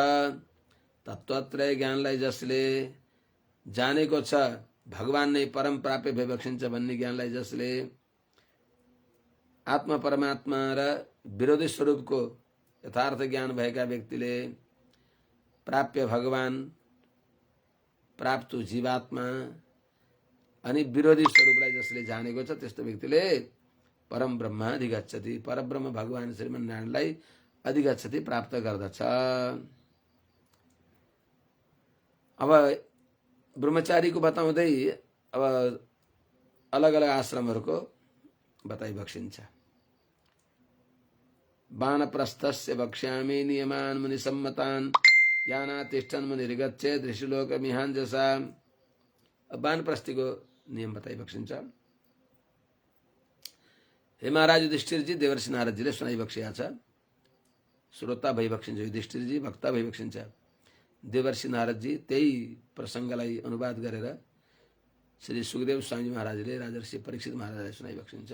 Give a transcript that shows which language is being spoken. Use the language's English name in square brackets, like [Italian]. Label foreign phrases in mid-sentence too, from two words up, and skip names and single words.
[Nepali] तत्वत्रय ज्ञानलाई जसले जानेको छ, भगवान नै परम प्राप्य भइबक्सिन्छ भन्ने ज्ञानलाई जसले आत्मा परमात्मा र विरोधी स्वरूपको यथार्थ ज्ञान भएका व्यक्तिले प्राप्य भगवान प्राप्त जीवात्मा अनि विरोधी स्वरूपलाई जसले जानेको छ त्यस्तो व्यक्तिले [Sanskrit] परम ब्रह्म अधिगच्छति [Nepali] परब्रह्म भगवान श्रीमन्नारायणलाई अधिगच्छति प्राप्त गर्दछ। अब ब्रह्मचारीको बताउँदै अब अलग अलग आश्रमहरूको बताइबक्सिन्छ। [Sanskrit] वानप्रस्थस्य वक्ष्यामि नियमान् मुनिसम्मतान् याना तिष्ठन मुनिर्गच्छेत् ऋषिलोकमिहान् जसा। [Nepali] अब वानप्रस्थी को नियम बताइबक्सिन्छ। हे महाराज युधिष्ठिरजी, देवर्षि नारदजीले सुनाइबक्सिया छ। श्रोता भइबक्सिन्छ युधिष्ठिरजी, वक्ता भइबक्सिन्छ। देवर्षि नारदजी त्यही प्रसङ्गलाई अनुवाद गरेर श्री सुखदेव स्वामी महाराजले राजर्षि परीक्षित महाराजलाई सुनाइबक्सिन्छ।